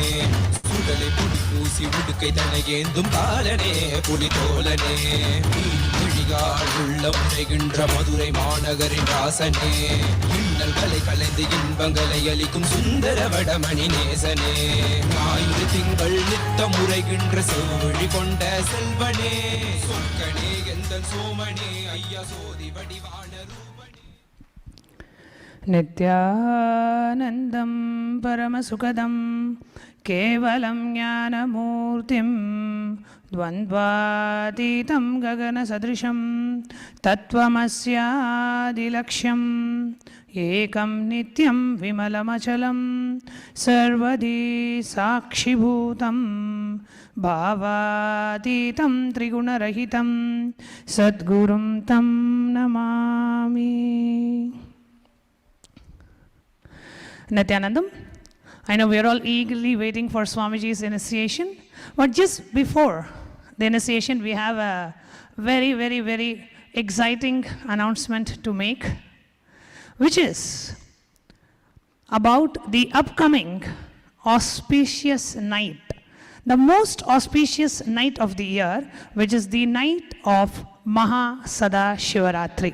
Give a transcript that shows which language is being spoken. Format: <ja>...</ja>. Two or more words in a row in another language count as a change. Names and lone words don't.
<ta>சுடலை புடி பூசி உடுக்கை தனையேந்தும் காலனே புலிதோலனே விழிகால் உள்ள உரைகின்ற மதுரை மாநகரின் ராசனே இன்னல்களை கலைந்து இன்பங்களை அளிக்கும் சுந்தர வடமணி நேசனே ஞாயிறு திங்கள் நித்தம் உரைகின்ற செவ்வழி கொண்ட செல்வனே சொற்கனே எந்த சோமனே ஐயா சோதி வடிவான</ta> <sa>नित्यानन्दं परमसुखदं केवलं ज्ञानमूर्तिं द्वन्द्वातीतं गगनसदृशं तत्त्वमस्यादिलक्ष्यम् एकं नित्यं विमलमचलं सर्वदी साक्षिभूतं भावातीतं त्रिगुणरहितं सद्गुरुं तं नमामि.</sa> <en>Nithyanandam, I know we are all eagerly waiting for Swamiji's initiation, but just before the initiation, we have a very, very, very exciting announcement to make, which is about the upcoming auspicious night, the most auspicious night of the year, which is the night of Mahasada Shivaratri.</en>